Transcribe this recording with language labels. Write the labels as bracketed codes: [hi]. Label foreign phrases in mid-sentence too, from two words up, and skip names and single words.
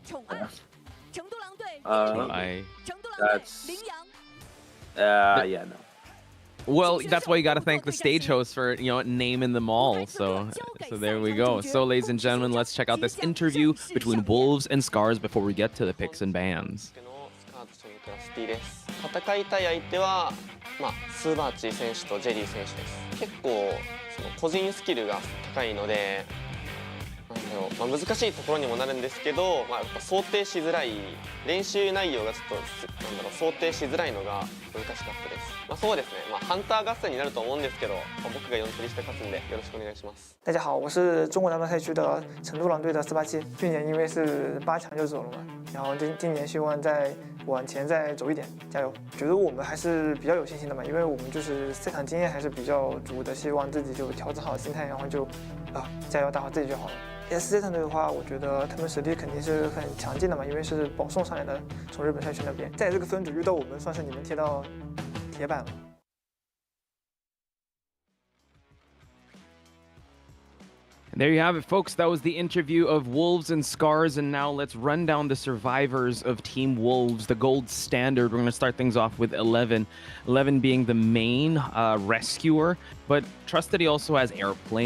[en] That's. No. Well, that's why you got to thank the stage host for naming them all. So there we go. So, ladies and gentlemen, let's check out this interview between Wolves and Scars before we get to the picks and bans. [ja] 戦いたい相手は、スーバーチー選手とジェリー選手です。結構その個人スキルが高いので、 まあ、難しいところにもなるんですけど、まあ、やっぱ想定しづらい練習内容がちょっとなんだろう想定しづらいのが難しかったです。まあ、そうですね、まあ、ハンター合戦になると思うんですけど、まあ、僕が4釣りして勝つんでよろしくお願いします。 [zh] 大家好，我是中国男团赛区的成都狼队的487。去年因为是8强就走了嘛，然后今年希望再往前再走一点，加油！觉得我们还是比较有信心的嘛，因为我们就是赛场经验还是比较足的，希望自己就调整好心态，然后就加油打好自己就好了。SZ 团队的话，我觉得他们实力肯定是很强劲的嘛，因为是保送上来的，从日本赛区那边，在这个分组遇到我们，算是你们贴到铁板了。 [en] There you have it, folks. That was the interview of Wolves and Scars, and now let's run down the survivors of Team Wolves, the gold standard. We're going to start things off with 11. 11 being the main rescuer, but Trusted, he also has Airplanist.